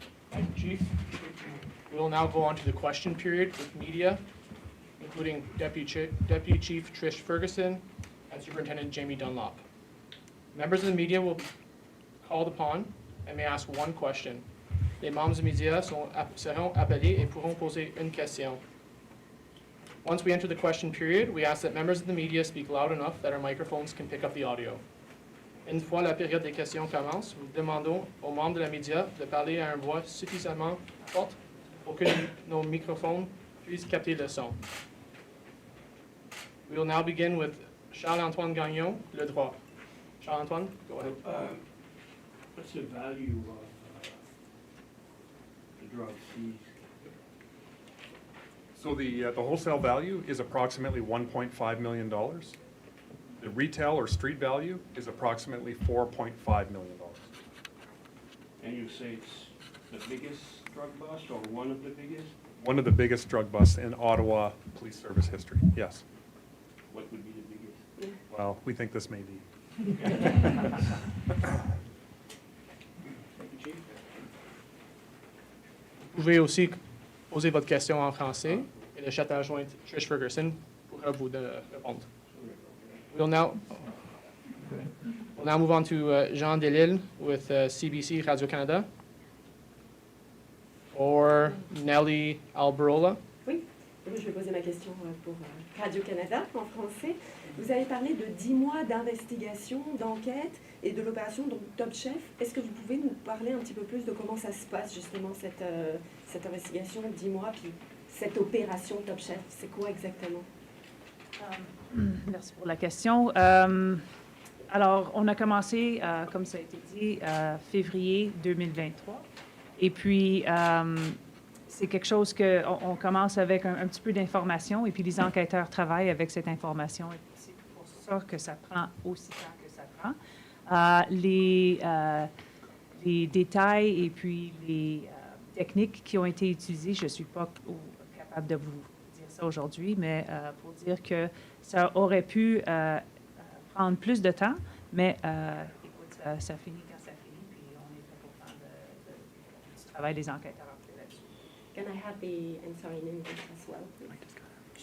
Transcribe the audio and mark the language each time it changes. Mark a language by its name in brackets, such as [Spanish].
[English] Thank you, Chief. We will now go on to the question period with media, including Deputy Chief Trish Ferguson and Superintendent Jamie Dunlop. Members of the media will be called upon and may ask 1 question. [French] Les membres des médias seront appelés et pourront poser une question. [English] Once we enter the question period, we ask that members of the media speak loud enough that our microphones can pick up the audio. [French] Une fois la période des questions commence, nous demandons aux membres de la média de parler à une voix suffisamment forte pour que nos microphones puissent capter le son. [English] We will now begin with Charles-Antoine Gagnon, Le Droit. Charles-Antoine, go ahead. What's the value of the drug seized? So the wholesale value is approximately $1.5 million. The retail or street value is approximately $4.5 million. And you say it's the biggest drug bust or one of the biggest? One of the biggest drug busts in Ottawa Police Service history, yes. What would be the biggest? Well, we think this may be. [French] Vous pouvez aussi poser votre question en français et le chat adjoint Trish Ferguson pourra vous répondre. [English] We'll now move on to Jean Delisle with CBC Radio-Canada or Nelly Alberola. [French] Oui, moi, je vais poser ma question pour Radio-Canada en français. Vous avez parlé de 10 mois d'investigation, d'enquête et de l'opération donc Top Chef. Est-ce que vous pouvez nous parler un petit peu plus de comment ça se passe justement cette investigation, 10 mois, puis cette opération Top Chef? C'est quoi exactement? Merci pour la question. Alors, on a commencé, comme ça a été dit, février 2023. Et puis, c'est quelque chose qu'on commence avec un petit peu d'information et puis les enquêteurs travaillent avec cette information. Et c'est pour ça que ça prend aussi temps que ça prend. Les détails et puis les techniques qui ont été utilisées, je ne suis pas capable de vous dire ça aujourd'hui, mais pour dire que ça aurait pu prendre plus de temps, mais écoute, ça finit quand ça finit, puis on est très content du travail des enquêteurs là-dessus. [English] Can I have the answer in English as well, please?